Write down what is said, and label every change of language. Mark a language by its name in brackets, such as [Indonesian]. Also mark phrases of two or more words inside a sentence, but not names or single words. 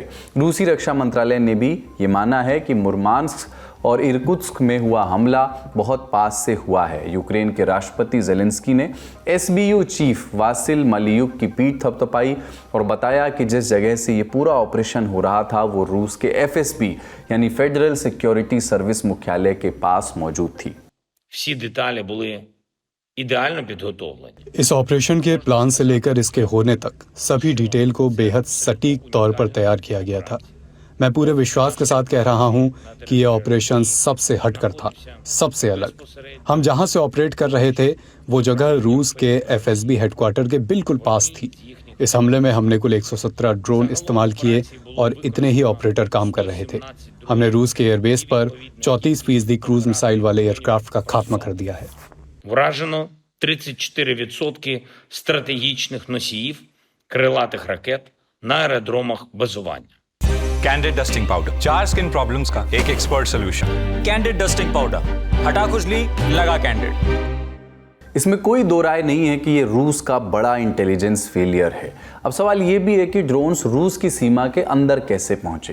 [Hindi] रूसी रक्षा मंत्रालय ने भी ये माना है कि मुर्मांस्क और इर्कुत्स्क में हुआ हमला बहुत पास से हुआ है। यूक्रेन के राष्ट्रपति ज़ेलेंस्की ने SBU चीफ वासिल मालियुक की पीठ थपथपाई और बताया कि जिस जगह से ये पूरा ऑपरेशन हो रहा था वो रूस के FSB यानी फेडरल सिक्योरिटी सर्विस मुख्यालय के पास मौजूद थी। [Ukrainian] всі деталі були ідеально підготовлені। [Hindi] इस ऑपरेशन के प्लान से लेकर इसके होने तक सभी डिटेल को बेहद सटीक तौर पर तैयार किया गया था। मैं पूरे विश्वास के साथ कह रहा हूं कि यह ऑपरेशन सबसे हटकर था, सबसे अलग। हम जहां से ऑपरेट कर रहे थे वो जगह रूस के FSB हेडक्वार्टर के बिल्कुल पास थी। इस हमले में हमने कुल 117 ड्रोन इस्तेमाल किए और इतने ही ऑपरेटर काम कर रहे थे। हमने रूस के एयरबेस पर 34% [English] cruise missile [Hindi] वाले एयरक्राफ्ट का खात्मा कर दिया है। [Ukrainian] Вражено 34% стратегічних носіїв крилатих ракет на аеродромах базування. [Hindi] कैंडिड डस्टिंग पाउडर, 4 [English] skin problems [Hindi] का एक [English] expert solution. [Hindi] कैंडिड डस्टिंग पाउडर, हटा खुजली, लगा कैंडिड। इसमें कोई दो राय नहीं है कि ये रूस का बड़ा [English] intelligence failure [Hindi] है। अब सवाल ये भी है कि ड्रोन्स रूस की सीमा के अंदर कैसे पहुंचे।